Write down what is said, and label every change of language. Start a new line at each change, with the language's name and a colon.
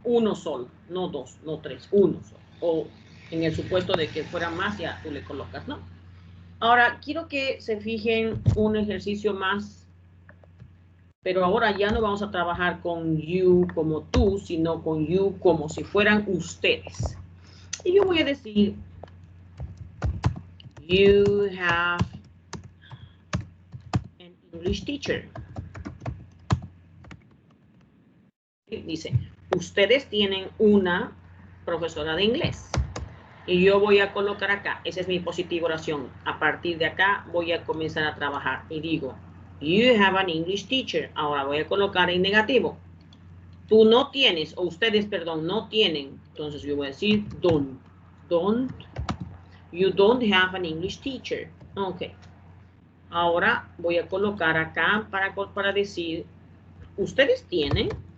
Spanish: Uno solo, no 2, no 3, uno solo. O en el supuesto de que fuera más, ya tú le colocas, ¿no? Ahora, quiero que se fijen un ejercicio más, pero ahora ya no vamos a trabajar con you como tú, sino con you como si fueran ustedes. Y yo voy a decir,
English: you have an English teacher.
Spanish: Dice, ustedes tienen una profesora de inglés. Y yo voy a colocar acá, esa es mi positiva oración. A partir de acá voy a comenzar a trabajar. Y digo,
English: you have an English teacher.
Spanish: Ahora voy a colocar en negativo. Tú no tienes, o ustedes, perdón, no tienen. Entonces yo voy a decir, don't.
English: You don't have an English teacher. Ok.
Spanish: Ahora voy a colocar acá para decir, ustedes tienen.